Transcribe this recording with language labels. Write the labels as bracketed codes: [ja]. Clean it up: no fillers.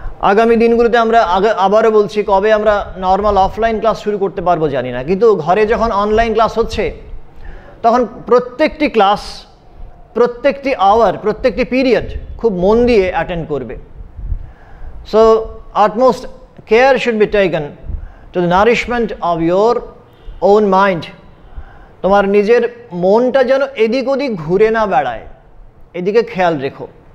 [bn] আগামী দিনগুলোতে আমরা আবারও বলছি, কবে আমরা নর্মাল অফলাইন ক্লাস শুরু করতে পারবো জানি না, কিন্তু ঘরে যখন অনলাইন ক্লাস হচ্ছে তখন প্রত্যেকটি ক্লাস, প্রত্যেকটি আওয়ার, প্রত্যেকটি পিরিয়ড খুব মন দিয়ে অ্যাটেন্ড করবে। So [en] utmost care should be taken to the nourishment of your own mind. [bn] তোমার নিজের মনটা যেন এদিক ওদিক ঘুরে না বেড়ায়, এদিকে খেয়াল রেখো।